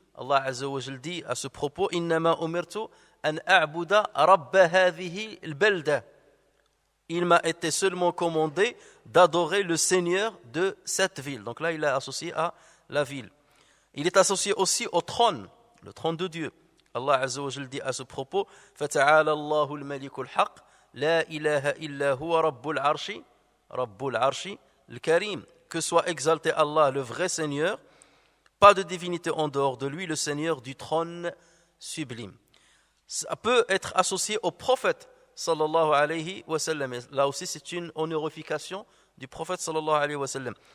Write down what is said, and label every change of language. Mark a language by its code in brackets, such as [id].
[fr] Allah Azza wa Jalla dit à ce propos [ar] إِنَّمَا أُمِرْتُ أَنْ أَعْبُدَ رَبَّ هَذِهِ الْبَلْدَةِ. [fr] Il m'a été seulement commandé d'adorer le Seigneur de cette ville. Donc là, il est associé à la ville. Il est associé aussi au trône, le trône de Dieu. Allah Azza wa Jalla dit à ce propos [ar] فَتَعَالَى اللَّهُ الْمَلِكُ الْحَقِّ لَا إِلَهَ إِلَّا هُوَ رَبُّ الْعَرْشِ الْكَرِيمِ. [fr] Que soit exalté Allah, le vrai Seigneur, pas de divinité en dehors de lui, le Seigneur du trône sublime. Ça peut être associé au prophète sallallahu alayhi wa sallam. Là aussi, c'est une honorification du prophète sallallahu alayhi wa sallam.